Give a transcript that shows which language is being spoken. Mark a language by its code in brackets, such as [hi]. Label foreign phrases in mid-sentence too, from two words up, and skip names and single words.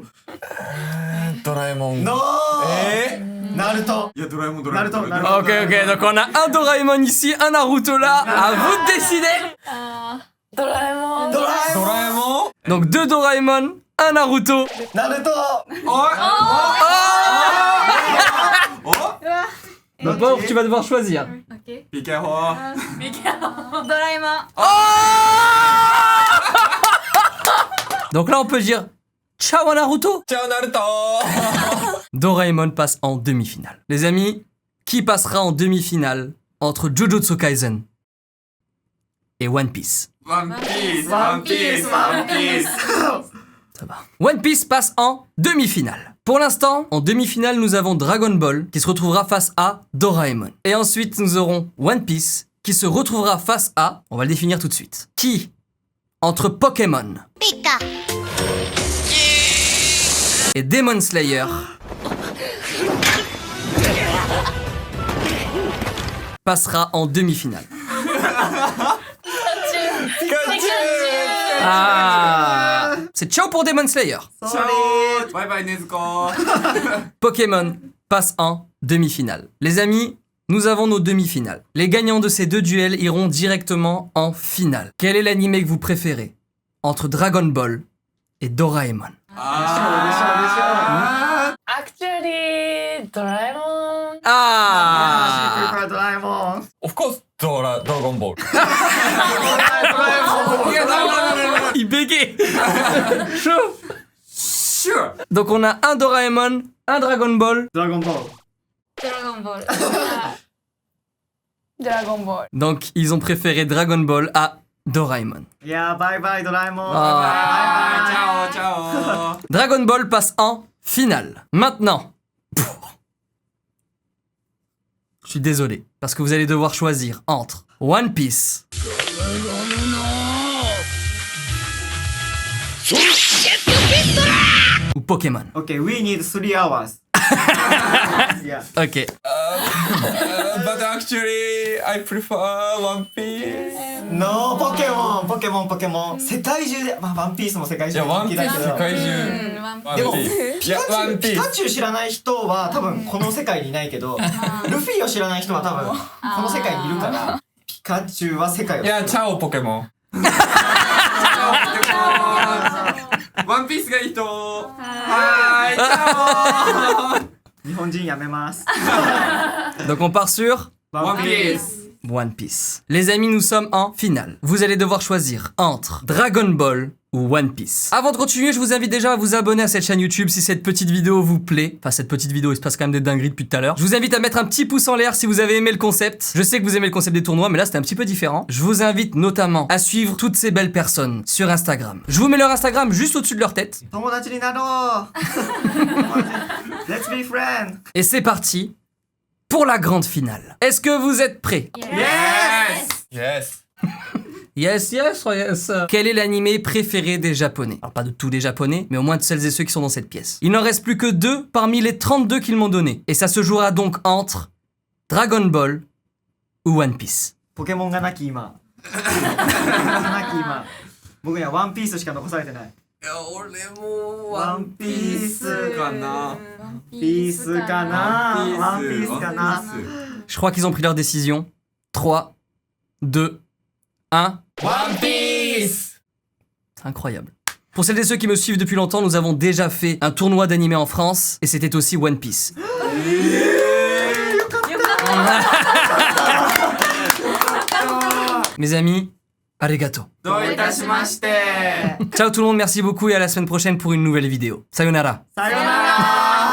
[ja] ドラえもん。のナルト。いや、ドラえもん、ドナルト。ナルト。 [fr] Ok, donc on a un Doraemon ici, un Naruto là, à vous de décider. [ja] ドラえもんドラえドもん。ラえもん [fr] Donc deux Doraemon, un Naruto. [ja] ナルト。 [fr] Donc Pauvre, tu vas devoir choisir. [en] Be careful. [ja] ドラえもん [fr] Donc là on peut dire ciao à Naruto. [ja] チャオナルト [fr] Doraemon passe en demi-finale. Les amis, qui passera en demi-finale entre Jujutsu Kaisen et One Piece? [ja] ワンピース。ワンピース。ワンピース。 [fr] Ça va. One Piece passe en demi-finale. Pour l'instant, en demi-finale, nous avons Dragon Ball qui se retrouvera face à Doraemon. Et ensuite, nous aurons One Piece qui se retrouvera face à... On va le définir tout de suite. Qui, entre Pokémon [ja] ピカ [fr] et Demon Slayer, passera en demi-finale. Ah, c'est ciao pour Demon Slayer. [ja] ソリー。バイバイ、ねずこ。 [fr] Pokémon passe en demi-finale. Les amis, nous avons nos demi-finales. Les gagnants de ces deux duels iront directement en finale. Quel est l'animé que vous préférez entre Dragon Ball et Doraemon? [ja] アクチュアリードラえもん [fr] Ah [ja] ドラえもん。 [en] of course Dragon Ball. [fr] Il bégaye. Chaud. Sure. Donc on a un Doraemon, un Dragon Ball. [ja] ドラゴンボール。ドラゴンボールドラゴンボール [fr] Donc ils ont préféré Dragon Ball à Doraemon. [ja] いや、バイバイドラえもん。 Ah. チャオ、チャオ。 [fr] Dragon Ball passe en finale. Maintenant. Je suis désolé, parce que vous allez devoir choisir entre One Piece ou Pokémon. [en] Okay, we need 3 hours. Yeah. Ok. But actually, I prefer One Piece. No, [ja] ポケモン、ポケモン、ポケモン。世界中で、まあ、ワンピースも世界中でいや、ワン人気だけど。ピース世界中。でも、ワンピース。いや、ワンピピース。カチュウ知らない人は多分この世界にいないけど、ルフィを知らない人は多分この世界にいるから、ピカチュウは世界を知ってる。いや、チャオポケモン。ワンピースがいい人。はーい、チャ日本人やめます。 [fr] Donc on part sur [ja] オ。ワンピース。 [fr] One Piece. Les amis, nous sommes en finale. Vous allez devoir choisir entre Dragon Ball ou One Piece. Avant de continuer, je vous invite déjà à vous abonner à cette chaîne YouTube si cette petite vidéo vous plaît. Enfin, cette petite vidéo, il se passe quand même des dingueries depuis tout à l'heure. Je vous invite à mettre un petit pouce en l'air si vous avez aimé le concept. Je sais que vous aimez le concept des tournois, mais là, c'était un petit peu différent. Je vous invite notamment à suivre toutes ces belles personnes sur Instagram. Je vous mets leur Instagram juste au-dessus de leur tête. [ja] 友達になろう [en] Let's be friends. [fr] Et c'est parti pour la grande finale. Est-ce que vous êtes prêts? Yes. Yes, yes, yes. Quel est l'animé préféré des Japonais? Alors pas de tous les Japonais, mais au moins de celles et ceux qui sont dans cette pièce. Il n'en reste plus que 2 parmi les 32 qu'ils m'ont donné. Et ça se jouera donc entre Dragon Ball ou One Piece. [ja] ポケモンがなき今ポケモンがなき今僕にはワンピースしか残されてない。俺もワンピースかな。ピースかなワンピースかな [fr] Je crois qu'ils ont pris leur décision. 3, 2, 1. One Piece. Incroyable. Pour celles et ceux qui me suivent depuis longtemps, nous avons déjà fait un tournoi d'animé en France et c'était aussi One Piece. Mes amis, arigato. [ja] どういたしまして。 [fr] Ciao tout le monde, merci beaucoup et à la semaine prochaine pour une nouvelle vidéo. Sayonara. [ja] さよなら